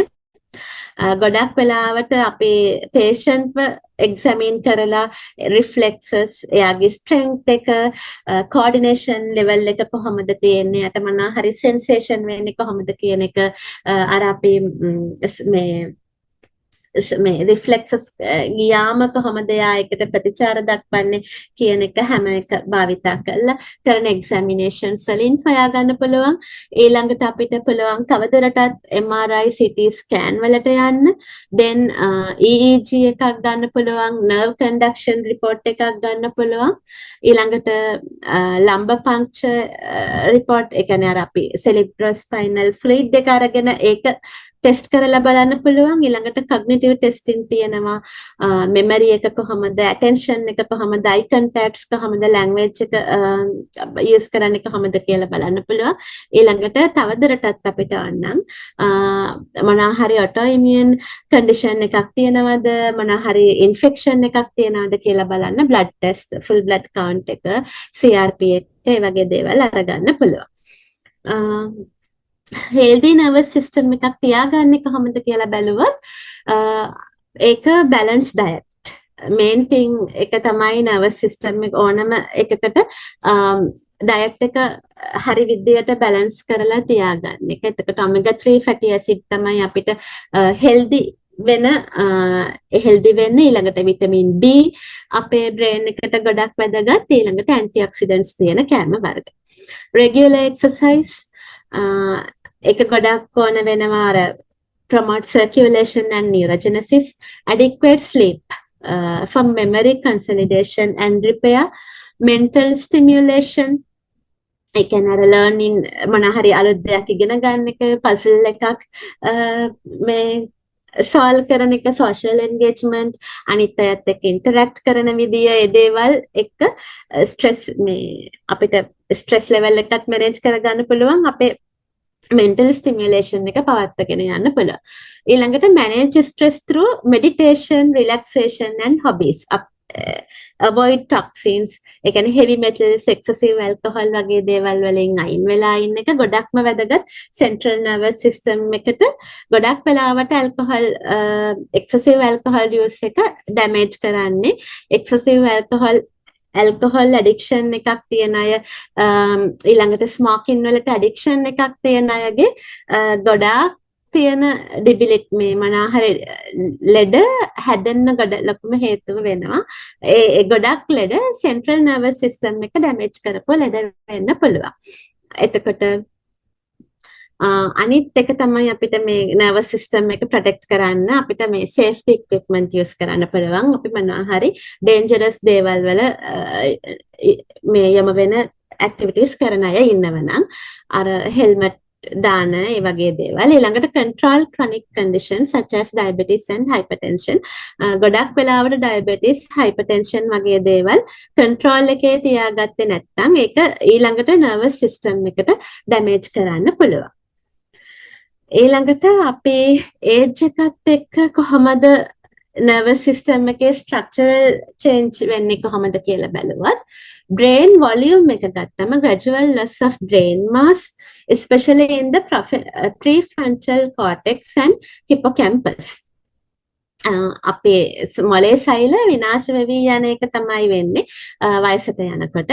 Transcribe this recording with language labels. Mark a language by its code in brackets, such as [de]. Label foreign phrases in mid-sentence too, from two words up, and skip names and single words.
[si] ගොඩක් වෙලාවට අපේ [en] patient examine [si] කරලා reflexes, එයාගේ strength එක, [en] coordination level [si] එක කොහොමද තියෙන්නේ, යට මොනවා හරි sensation වෙන්නේ කොහොමද කියන එක අර අපි මේ reflexes ගියාම කොහොමද එයා එකට ප්‍රතිචාර දක්වන්නේ කියන එක හැම එක භාවිතා කරලා කරන examinations වලින් හොයාගන්න පුළුවන්. ඊළඟට අපිට පුළුවන් තවදුරටත් [en] MRI CT scan [si] වලට යන්න, [en] then EEG [si] එකක් ගන්න පුළුවන්, [en] nerve conduction report [si] එකක් ගන්න පුළුවන්. ඊළඟට [en] lumbar puncture report, [si] ඒ කියන්නේ අර අපි [en] cerebrospinal fluid [si] එක අරගෙන ඒක ටෙස්ට් කරලා බලන්න පුළුවන්. ඊළඟට [en] cognitive testing [si] තියෙනවා, memory එක කොහොමද, attention එක කොහොමද, [en] eye contacts [si] කොහොමද, language එක use කරන්නේ කොහොමද කියලා බලන්න පුළුවන්. ඊළඟට තවදුරටත් අපිට ඕනනම් මොනවා හරි [en] autoimmune condition [si] එකක් තියෙනවද, මොනවා හරි infection එකක් තියෙනවද කියලා බලන්න [en] blood test, full blood count [si] එක, CRP එක, ඒ වගේ දේවල් අරගන්න පුළුවන්. [en] healthy nervous system [si] එකක් තියාගන්නේ කොහොමද කියලා බැලුවොත් ඒක [en] balance diet. main thing [si] එක තමයි [en] nervous system [si] එක ඕනම එකකට diet එක හරි විදියට balance කරලා තියාගන්න එක. එතකොට [en] omega 3 fatty acid [si] තමයි අපිට healthy වෙන වෙන්න. ඊළඟට [en] vitamin B [si] අපේ brain එකට ගොඩක් වැදගත්. [en] ඊළඟට antioxidants [si] තියෙන කැම වර්ග. [en] regular exercise [si] එක ගොඩක් ඕන වෙනවා අර [en] promote circulation and neurogenesis, adequate sleep for memory consolidation and repair, mental stimulation, [si] ඒ කියන්නේ අර learning මොනවා හරි අලුත් දෙයක් ඉගෙන ගන්න එක, puzzle එකක් මේ solve කරන එක, [en] social engagement, [si] අනිත් අයත් එක්ක interact කරන විදිය, ඒ දේවල් එක්ක stress මේ අපිට [en] stress level [si] එකත් manage කරගන්න පුළුවන්. අපේ [en] mental stimulation [si] එක පවත්වාගෙන යන්න පුළුවන්. [en] ඊළඟට manage stress through meditation, relaxation and hobbies. avoid toxins, [si] ඒ කියන්නේ [en] heavy metals, excessive alcohol [si] වගේ දේවල් වලින් අයින් වෙලා ඉන්න එක ගොඩක්ම වැදගත්. [en] central nervous system [si] එකට ගොඩක් වෙලාවට [en] excessive alcohol use [si] එක damage කරන්නේ. [en] excessive alcohol addiction [si] එකක් තියෙන අය, ඊළඟට smoking වලට addiction එකක් තියෙන අයගේ ගොඩාක් තියෙන debility මේ මොනවා හරි ලෙඩ හැදෙන්න ලොකුම හේතුව වෙනවා. ඒ ගොඩක් ලෙඩ [en] central nervous system [si] එක damage කරපුව ලෙඩ වෙන්න පුළුවන්. එතකොට අනිත් එක තමයි අපිට මේ [en] nervous system [si] එක protect කරන්න අපිට මේ [en] safety equipment use [si] කරන්න පුළුවන්. අපි මොනවා හරි dangerous දේවල් වල මේ යම වෙන activities කරන අය ඉන්නවනම් අර helmet දාන ඒ වගේ දේවල්. [en] ඊළඟට control chronic conditions such as diabetes and hypertension. [si] ගොඩක් වෙලාවට diabetes, hypertension වගේ දේවල් control එකේ තියාගත්තේ නැත්නම් ඒක ඊළඟට [en] nervous system [si] එකට damage කරන්න පුළුවන්. ඊළඟට අපේ [en] age [si] එකත් එක්ක කොහොමද [en] nervous system එකේ structural change [si] වෙන්නේ කොහොමද කියලා බැලුවත් [en] brain volume [si] එක ගත්තම [en] gradual loss of brain mass, especially in the prefrontal cortex and hippocampus. [si] අපේ මොලේ සෛල විනාශ වෙවි යන එක තමයි වෙන්නේ වයසට යනකොට.